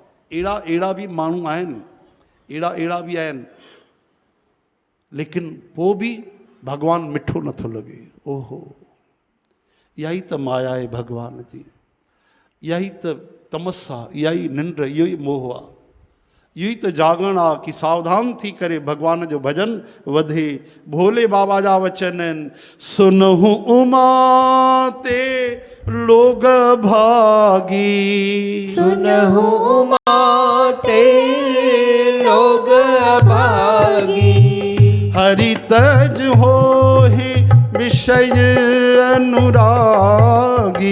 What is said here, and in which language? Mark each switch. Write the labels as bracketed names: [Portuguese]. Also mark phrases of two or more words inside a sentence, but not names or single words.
[Sindhi] अहिड़ा बि माण्हू आहिनि, अहिड़ा बि आहिनि, लेकिन पोइ बि भॻवानु मिठो नथो लॻे। ओहो, इहा ई त माया आहे भॻवान जी, इहा ई त तमस आहे, इहा ई निंड, इहो ई मोह आहे, इहो ई त जागरण आहे कि सावधान थी करे भॻवान जो भॼन वधे। भोले बाबा जा वचन आहिनि, [Awadhi] सुनहु उमा ते लोग भागी, सुनहु उमा ते लोग भागी, हरि तज हो ही विषय अनुरागी,